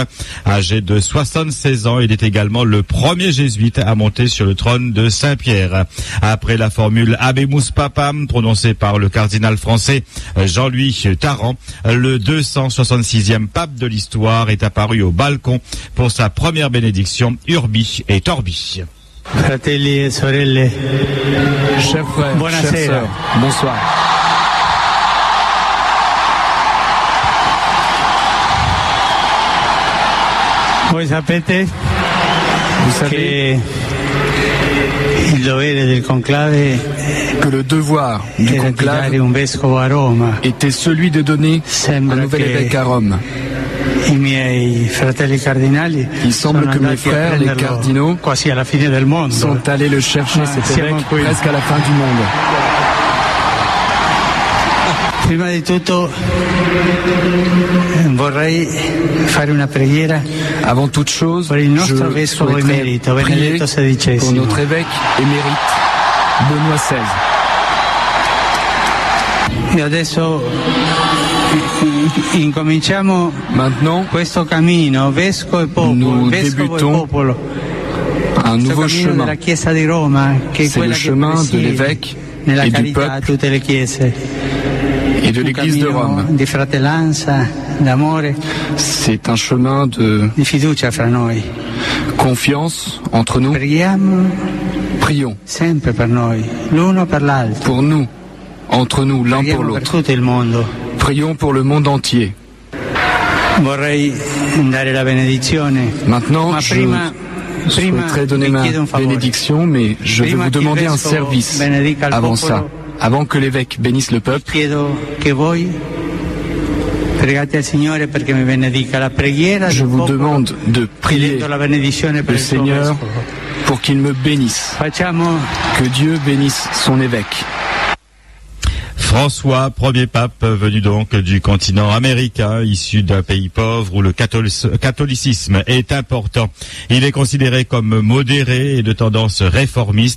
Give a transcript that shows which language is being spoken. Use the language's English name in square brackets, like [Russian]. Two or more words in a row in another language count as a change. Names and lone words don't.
[French] Âgé de 76 ans, il est également le premier jésuite à monter sur le trône de Saint-Pierre. Après la formule [Latin] Habemus Papam [French] prononcée par le cardinal français Jean-Louis Tarrant, le 266e pape de l'histoire est apparu au balcon pour sa première bénédiction [Latin] Urbi et Torbi. [Italian] Fratelli e sorelle. [French] Chers frères, [Italian] Buonasera. [French] chères sœurs, bonsoir. [Italian] Voi sapete [French] Vous savez [Italian] il dovere del conclave [French] que le devoir du [Italian] era di [French] conclave [Italian] dare un vescovo a Roma. [French] était celui de donner un [Italian] Sembra [French] nouvel [Italian] che [French] évêque à Rome. [Italian] I miei fratelli cardinali [French] Il semble [Italian] sono [French] que mes [Italian] andati a [French] frères, les [Italian] prenderlo [French] cardinaux, [Italian] quasi alla fine del mondo. [French] sont allés le chercher, Ah, cet [Italian] siamo [French] évêque, [Italian] qui. [French] presque à la fin du monde. [Italian] Prima di tutto vorrei fare una preghiera [French] Avant toute chose, [Italian] per il nostro [French] je [Italian] vescovo [French] souhaiterais [Italian] emerito, [French] prier [Italian] Benedetto XVI. [French] pour notre évêque émérite, Benoît XVI. [Italian] E adesso incominciamo [French] Maintenant, [Italian] questo cammino, vescovo e popolo, [French] Nous [Italian] vescovo e [French] débutons [Italian] popolo. [French] un [Italian] Questo [French] nouveau [Italian] cammino [French] chemin. [Italian] della Chiesa di Roma, che è [French] C'est [Italian] quella [French] le [Italian] che [French] chemin de [Italian] presiede [French] l'évêque [Italian] nella [French] et du [Italian] carità a [French] peuple [Italian] tutte le chiese. [French] et de [Italian] Un [French] l'Église de [Italian] cammino [French] Rome. [Italian] di fratellanza, d'amore, [French] C'est un chemin de [Italian] di fiducia fra noi. [French] confiance entre nous. [Italian] Preghiamo [French] Prions [Italian] sempre per noi, l'uno per l'altro. [French] pour nous, entre nous, l'un pour [Italian] Preghiamo per [French] l'autre. [Italian] tutto il mondo. [French] Prions pour le monde entier. [Italian] Vorrei dare la benedizione. [French] Maintenant, [Italian] Ma [French] je [Italian] prima [French] souhaiterais donner [Italian] vi [French] ma [Italian] chiedo un favore. [French] bénédiction, mais je vais [Italian] Prima [French] vous [Italian] che il [French] demander un [Italian] vescovo [French] service [Italian] benedica il [French] avant [Italian] popolo, [French] ça. Avant que l'évêque bénisse le peuple, [Italian] Chiedo che voi pregate al Signore perché mi benedica la preghiera [French] je [Italian] del [French] vous [Italian] popolo, [French] demande de prier [Italian] chiedendo la benedizione per [French] le [Italian] il suo [French] Seigneur [Italian] vescovo. [French] pour qu'il me bénisse. [Italian] Facciamo [French] Que Dieu bénisse son évêque. François, premier pape venu donc du continent américain, issu d'un pays pauvre où le catholicisme est important. Il est considéré comme modéré et de tendance réformiste.